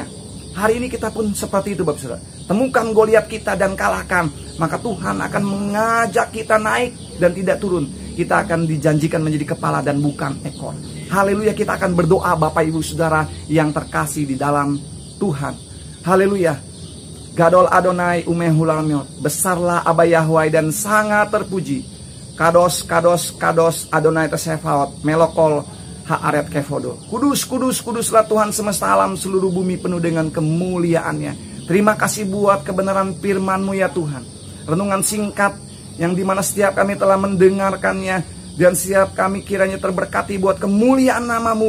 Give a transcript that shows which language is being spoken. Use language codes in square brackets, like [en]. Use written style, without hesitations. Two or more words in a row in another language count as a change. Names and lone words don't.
[id] Hari ini kita pun seperti itu Bapak Saudara. Temukan Goliat kita dan kalahkan. Maka Tuhan akan mengajak kita naik dan tidak turun. Kita akan dijanjikan menjadi kepala dan bukan ekor. Haleluya, kita akan berdoa Bapak Ibu Saudara yang terkasih di dalam Tuhan. Haleluya. [he] גדול אדוני ומהולל מאוד. [id] Besarlah Aba Yahweh dan sangat terpuji. [he] קדוש, קדוש, קדוש אדוני צבאות. מלא כל הארץ כבודו. [id] Kudus, kudus, kuduslah Tuhan semesta alam, seluruh bumi penuh dengan kemuliaannya. Terima kasih buat kebenaran firman-Mu ya Tuhan. Renungan singkat yang dimana setiap kami telah mendengarkannya, dan setiap kami kiranya terberkati buat kemuliaan nama-Mu.